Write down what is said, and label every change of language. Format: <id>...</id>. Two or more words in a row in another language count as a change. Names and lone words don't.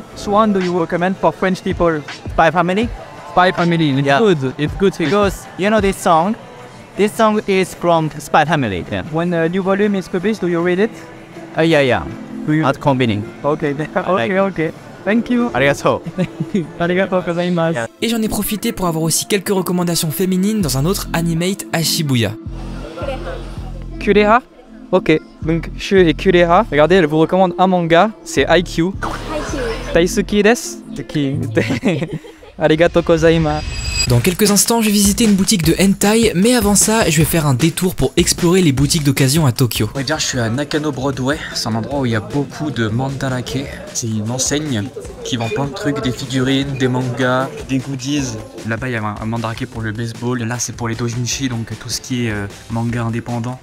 <en>Which one do you recommend for French people? Spy Family. Spy Family. It's good. It's good because you know this song. This song is from Spy Family. Yeah. When a new volume is published, do you read it? Yeah. Do you? At Konbini. Okay. Okay. Thank you. Arigato.</en> <ja>ありがとうございます.</ja> <fr>Et j'en ai profité pour avoir aussi quelques recommandations féminines dans un autre animate à Shibuya. Kureha. Ok, donc Shu et Kureha. Regardez, elle vous recommande un manga, c'est IQ.</fr> <ja>大好きです。ありがとうございます.</ja> <fr>Dans quelques instants, je vais visiter une boutique de hentai, mais avant ça, je vais faire un détour pour explorer les boutiques d'occasion à Tokyo. On va dire, je suis à Nakano Broadway, c'est un endroit où il y a beaucoup de mandarake. C'est une enseigne qui vend plein de trucs, des figurines, des mangas, des goodies. Là-bas, il y a un mandarake pour le baseball, là c'est pour les doujinshi, donc tout ce qui est manga indépendant.</fr>